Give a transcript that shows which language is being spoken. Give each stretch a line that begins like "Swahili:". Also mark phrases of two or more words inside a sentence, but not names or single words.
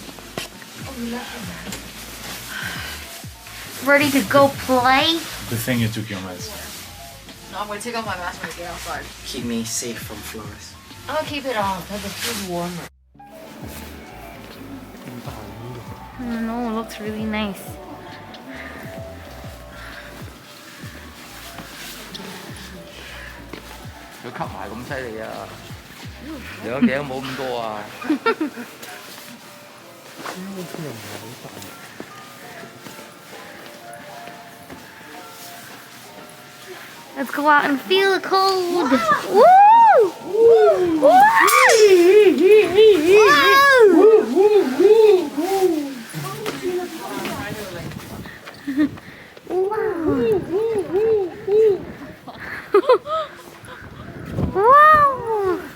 English: Ready to go play? Good thing you took your mask. No, I'm gonna take off my mask when I get outside. Keep me safe from Flores. I'm gonna keep it on because it feels warmer. No, it looks really nice.
Cantonese: 佢吸埋咁犀利啊！兩頸冇咁多啊！
English: Let's go out and feel the cold. Woo! Woo! Wow!